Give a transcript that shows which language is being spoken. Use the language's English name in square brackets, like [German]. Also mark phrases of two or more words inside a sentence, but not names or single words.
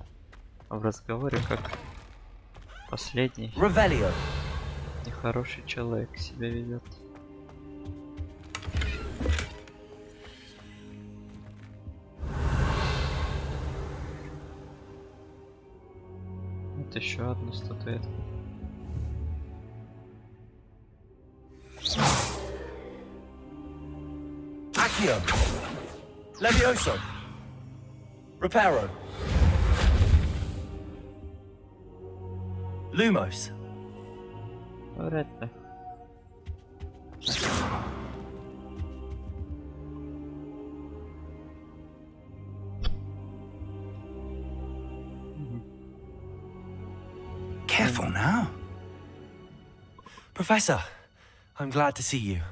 [Russian] В разговоре как последний. Revelio. Нехороший человек себя ведет. Вот еще одна статуэтка. Accio. Levioso. Reparo. Lumos. Вряд ли. [English] Careful now. Professor, I'm glad to see you.